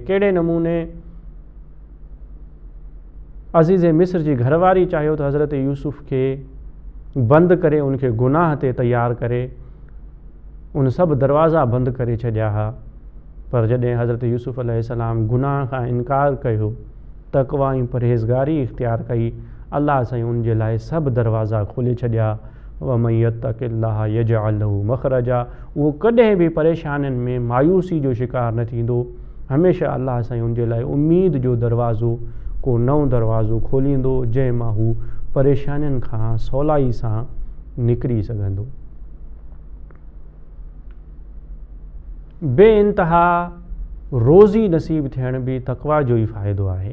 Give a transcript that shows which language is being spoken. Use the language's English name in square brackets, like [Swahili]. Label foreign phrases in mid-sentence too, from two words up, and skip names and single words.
[Sindhi] कहिड़े नमूने अज़ीज़ मिस्र जी घरवारी चाहियो त हज़रत यूसुफ़ खे बंदि करे उनखे गुनाह ते तयारु करे उन सभु दरवाज़ा बंदि करे छॾिया हुआ, पर जॾहिं हज़रत यूसुफ़ अलैहिस्सलाम गुनाह खां इनकार कयो, तक़वा ऐं परहेज़गारी इख़्तियार कई, अल्लाह साईं उन जे लाइ सभु दरवाज़ा खोले छॾिया। [Arabic] ومن يتق الله يجعل له مخرجا. [Sindhi] उहो कॾहिं बि परेशानियुनि में मायूसी जो शिकार न थींदो, हमेशह अल्लाह साईं उन जे लाइ उम्मीद जो दरवाज़ो, को नओं दरवाज़ो खोलींदो, जंहिं मां हू परेशानियुनि खां सवलाई सां निकिरी सघंदो। बेइंतहा रोज़ी नसीब थियण बि तक़वा जो ई फ़ाइदो आहे।